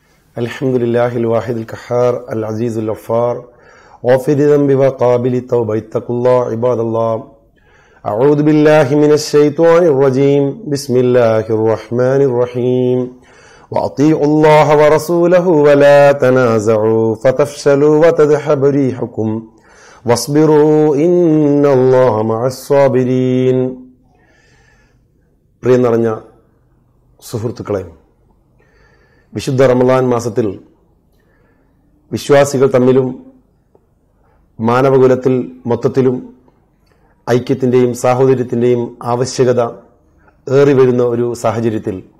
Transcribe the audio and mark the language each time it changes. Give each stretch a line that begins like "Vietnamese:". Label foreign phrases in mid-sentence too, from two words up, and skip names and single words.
Arabic: الحمد لله الواحد القهار العزيز الغفار غافر الذنب وقابل التوبة اتقوا الله عباد الله أعوذ بالله من الشيطان الرجيم بسم الله الرحمن الرحيم وأطيعوا الله ورسوله ولا تنازعوا فتفشلوا وتذهب ريحكم واصبروا إن الله مع الصابرين.
Malayalam: പ്രിയ നിറഞ്ഞ സുഹൃത്തുക്കളെ, വിശുദ്ധ റമളാൻ മാസത്തിൽ വിശ്വാസികൾ തമ്മിലും മാനവകുലത്തിൽ മൊത്തത്തിലും ഐക്യത്തിന്റെയും സാഹോദര്യത്തിന്റെയും ആവശ്യകത ഏറിവരുന്ന ഒരു സാഹചര്യത്തിൽ